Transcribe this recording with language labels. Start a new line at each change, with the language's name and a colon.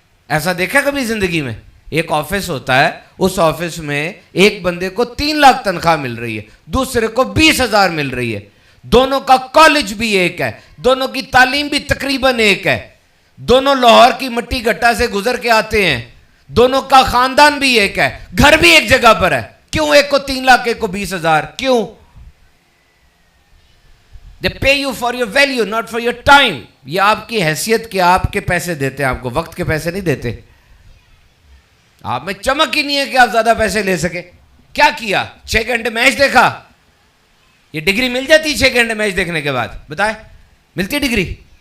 Urdu: ایسا دیکھا کبھی زندگی میں؟ ایک آفس ہوتا ہے، اس آفس میں ایک بندے کو 3 لاکھ تنخواہ مل رہی ہے، دوسرے کو 20,000 مل رہی ہے. دونوں کا کالج بھی ایک ہے، دونوں کی تعلیم بھی تقریباً ایک ہے، دونوں لاہور کی مٹی گٹا سے گزر کے آتے ہیں، دونوں کا خاندان بھی ایک ہے، گھر بھی ایک جگہ پر ہے. کیوں ایک کو 3 لاکھ ایک کو 20,000؟ کیوں؟
English: They pay you for your value, not for your time.
Urdu: یہ آپ کی حیثیت کے آپ کے پیسے دیتے ہیں، آپ کو وقت کے پیسے نہیں دیتے. آپ میں چمک ہی نہیں ہے کہ آپ زیادہ پیسے لے سکیں. کیا کیا؟ 6 گھنٹے میچ دیکھا. یہ ڈگری مل جاتی 6 گھنٹے میچ دیکھنے کے بعد؟ بتائے ملتی ڈگری؟